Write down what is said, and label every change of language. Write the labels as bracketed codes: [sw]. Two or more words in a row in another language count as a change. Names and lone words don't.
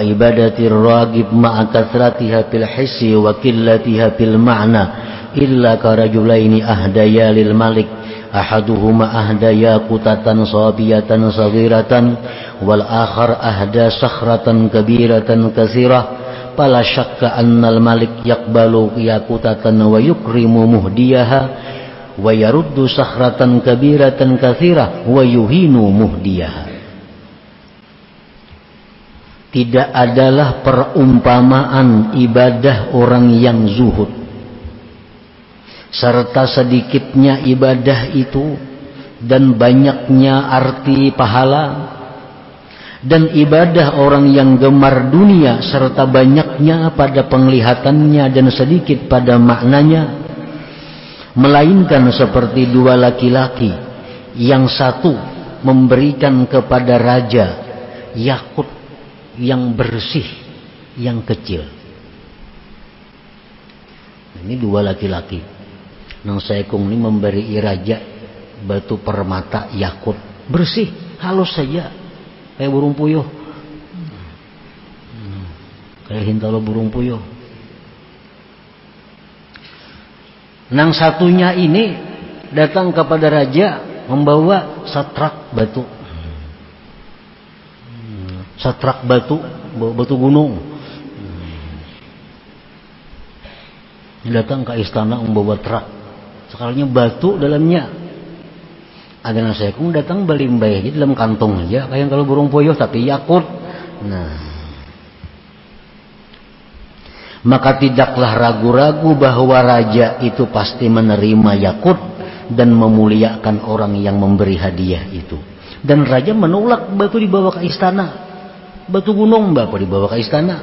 [ar] عبادة راغب مع كثرتها بالحس وقلتها بالمعنى إلا كرجلين أهدى للملك أحدهما أهدى قوتة صافية صغيرة والآخر أهدى صخرة كبيرة كثيرة فلا شك أن الملك يقبل ياقوتة ويكرم مهديها ويرد صخرة كبيرة كثيرة ويهين مهديها. [id] Tidak adalah perumpamaan ibadah orang yang zuhud serta sedikitnya ibadah itu dan banyaknya arti pahala, dan ibadah orang yang gemar dunia serta banyaknya pada penglihatannya dan sedikit pada maknanya, melainkan seperti dua laki-laki, yang satu memberikan kepada raja yakut yang bersih, yang kecil. Ini dua laki-laki. [bjn] Nang Saekung ini memberi raja batu permata yakut bersih, halus saja, kayak burung puyuh, kayak hintalo burung puyuh. Nang satunya ini datang kepada raja membawa satrak batu, batu gunung. Datang ke istana membawa truk, sekalinya batu dalamnya. Ada nang Saekung datang belimbay aja dalam kantong aja, kayak kalau burung puyuh tapi yakut. [id] Nah, maka tidaklah ragu-ragu bahwa raja itu pasti menerima yakut dan memuliakan orang yang memberi hadiah itu. Dan raja menolak batu dibawa ke istana, batu gunung bapak dibawa ke istana.